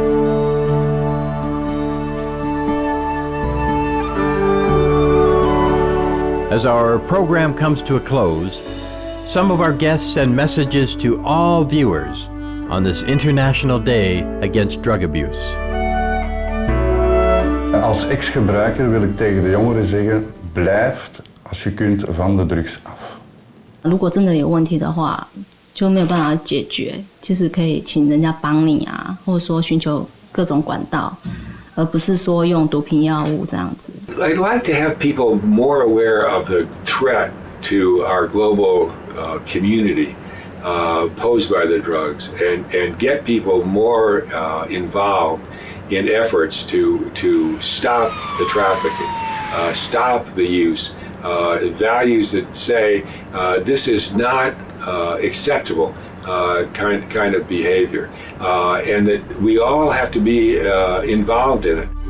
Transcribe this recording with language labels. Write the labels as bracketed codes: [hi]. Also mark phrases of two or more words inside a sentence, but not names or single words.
[en] As our program comes to a close, some of our guests send messages to all viewers on this International Day Against Drug Abuse. [nl] Als ex-gebruiker wil ik tegen de jongeren zeggen, blijf als je kunt van de drugs af. [zh] 如果真的有问题的话，就没有办法解决，其实可以请人家帮你啊，或者说寻求各种管道，而不是说用毒品药物这样子。 [en] I'd like to have people more aware of the threat to our global community posed by the drugs, and get people more involved in efforts to stop the trafficking, stop the use, values that say this is not acceptable kind of behavior, and that we all have to be involved in it.